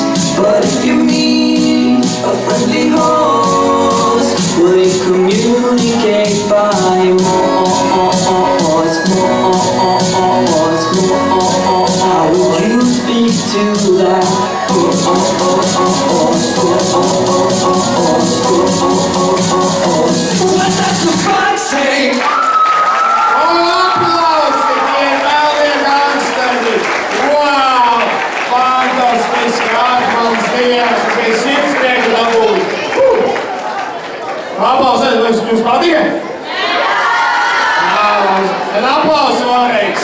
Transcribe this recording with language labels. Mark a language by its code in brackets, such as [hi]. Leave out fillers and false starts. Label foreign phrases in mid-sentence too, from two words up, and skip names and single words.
[en] But if you meet a friendly host, will you communicate by more? How will you speak to that? What does the fox say? [lv] Aplausi tie Melnie Gangsteri! Wow! Fantastiski atmans dienas, un tie simtnieki dabūji. Aplausi, vai jums patika? Un aplausi vēlreiz.